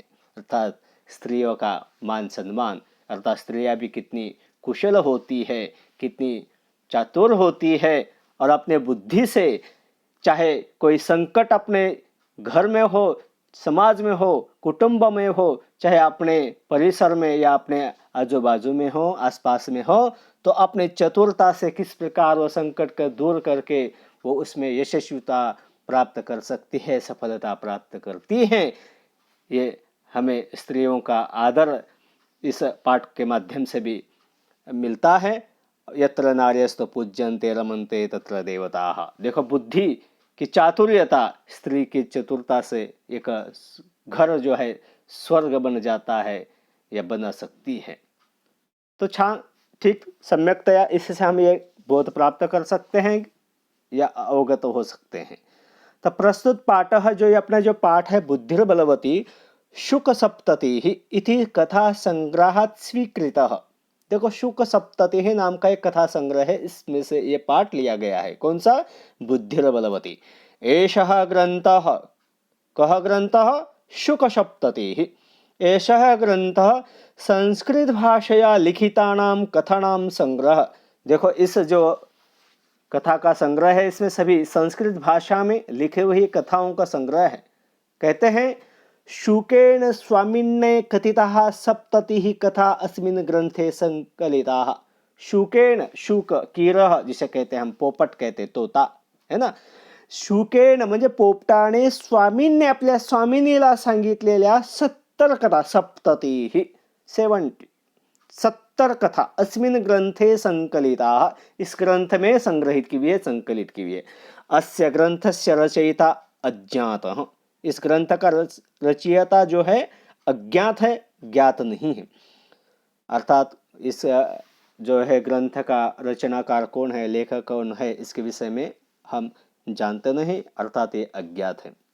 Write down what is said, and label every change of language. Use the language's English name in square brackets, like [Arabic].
[Hindi] अर्थात स्त्रियों का मान सम्मान, अर्थात स्त्रियां भी कितनी कुशल होती है, कितनी चातुर होती है, और अपने बुद्धि से चाहे कोई संकट अपने घर में हो, समाज में हो, कुटुंब में हो, चाहे अपने परिसर में या अपने आजू बाजू में हो, आसपास में हो, तो अपने चतुरता से किस प्रकार वो संकट को दूर करके वो उसमें यशस्विता प्राप्त कर सकती है, सफलता प्राप्त करती है। ये हमें स्त्रियों का आदर इस पाठ के माध्यम से भी मिलता है। [Sanskrit] यत्र नार्यस्तु पूज्यन्ते रमन्ते तत्र देवताः। [Hindi] देखो, बुद्धि की चातुर्यता, स्त्री की चतुरता से एक घर जो है स्वर्ग बन जाता है या बना सकती है। तो ठीक सम्यकतया इससे हम ये बोध प्राप्त कर सकते हैं या अवगत हो सकते हैं। तो प्रस्तुत पाठ जो ये अपना जो पाठ है बुद्धिर बलवती शुक सप्तति [Sanskrit] इति कथा संग्रहात् स्वीकृतः। [Hindi] देखो, शुक सप्तति नाम का एक कथा संग्रह है, इसमें से ये पाठ लिया गया है। कौन सा? [Sanskrit] बुद्धिर बलवती। एषः ग्रंथः, कः ग्रंथः? शुक सप्तति। एषः ग्रंथः संस्कृत भाषया लिखितानां कथानां संग्रह। [Hindi] देखो, इस जो कथा का संग्रह है इसमें सभी संस्कृत भाषा में लिखे हुई कथाओं का संग्रह है। कहते हैं [Sanskrit] शुकेन स्वामिन्ने कथिताः सप्ततिः कथा अस्मिन् ग्रंथे संकलिताः। [Hindi] शुकेन, शुक कीरह जिसे कहते हैं हम, पोपट कहते, तोता है ना। [Marathi] शुकेन म्हणजे पोपटाने स्वामींनी आपल्या स्वामिनीला सांगितलेल्या 70 कथा, [Sanskrit] सप्ततिः 70, 70 कथा अस्मिन् ग्रंथे संकलिताः, [Hindi] इस ग्रंथ में संग्रहित की हुई है, संकलित की हुई है। [Sanskrit] अस्य ग्रंथस्य रचयिता अज्ञातः। [Hindi] इस ग्रंथ का रचयिता जो है अज्ञात है, ज्ञात नहीं है। अर्थात इस जो है ग्रंथ का रचनाकार कौन है, लेखक कौन है, इसके विषय में हम जानते नहीं, अर्थात ये अज्ञात है।